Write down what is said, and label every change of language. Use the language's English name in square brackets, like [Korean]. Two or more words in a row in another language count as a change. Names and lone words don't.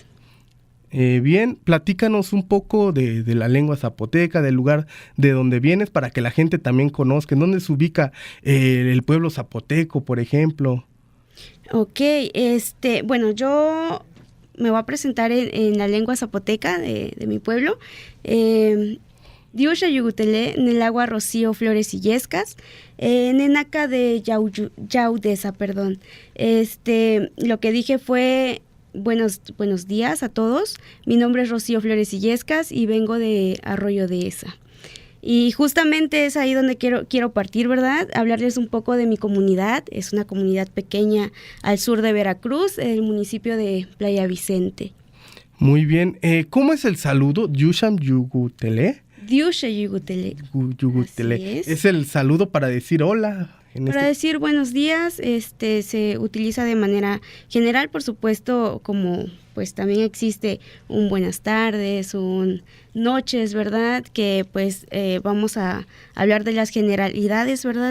[Spanish] Bien, platícanos un poco de la lengua zapoteca, del lugar de donde vienes, para que la gente también conozca. ¿En dónde se ubica el pueblo zapoteco, por ejemplo? Ok, bueno, yo me voy a presentar en la lengua zapoteca de mi pueblo. [Zapotec] Diusha Yugutele, Nelagua Rocío Flores y Yescas, Nenaca de Yaudesa, [Spanish] perdón. Lo que dije fue buenos días a todos. Mi nombre es Rocío Flores y Yescas y vengo de Arroyo Dehesa. Y justamente es ahí donde quiero partir, ¿verdad? Hablarles un poco de mi comunidad. Es una comunidad pequeña al sur de Veracruz, el municipio de Playa Vicente. Muy bien. ¿Cómo es el saludo? [Zapotec] Yusham Yugutele. Diusha Yugutele. [Spanish] Yugutele. Es el saludo para decir hola. Para decir buenos días, se utiliza de manera general, por supuesto, como pues también existe un buenas tardes, un noches, ¿verdad? Que pues vamos a hablar de las generalidades, ¿verdad?